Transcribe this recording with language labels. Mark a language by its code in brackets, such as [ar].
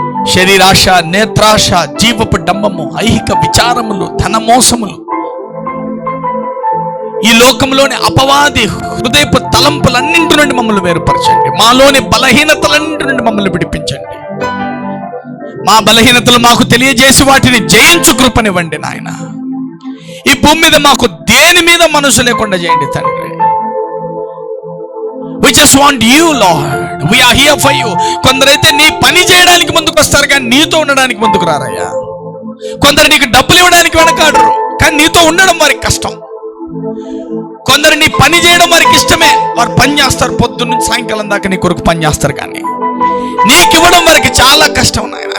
[te] శరీరాశ, నేత్రాశ, జీవపు డంబము, ఐహిక విచారములు, ధనమోసములు, ఈ లోకంలోని అపవాది హృదయపు తలంపులన్నింటి నుండి మమ్మల్ని వేరుపరచండి. మాలోని బలహీనతలన్నింటి నుండి మమ్మల్ని విడిపించండి. మా బలహీనతలు మాకు తెలియజేసి వాటిని జయించు కృపనివ్వండి నాయన. ఈ భూమి మీద మాకు దేని మీద మనసు లేకుండా చేయండి తండ్రి. [en] We just want you Lord, we are here for you. [te] కొందరైతే నీ పని చేయడానికి ముందుకు వస్తారు కానీ నీతో ఉండడానికి ముందుకు రారయ్యా. కొందరు నీకు డబ్బులు ఇవ్వడానికి వెనకాడరు కానీ నీతో ఉండడం వారికి కష్టం. కొందరు నీ పని చేయడం వారికి ఇష్టమే, వారు పని చేస్తారు, పొద్దున్న నుంచి సాయంకాలం దాకా నీ కొరకు పని చేస్తారు, కానీ నీకు ఇవ్వడం వారికి చాలా కష్టం నాయన.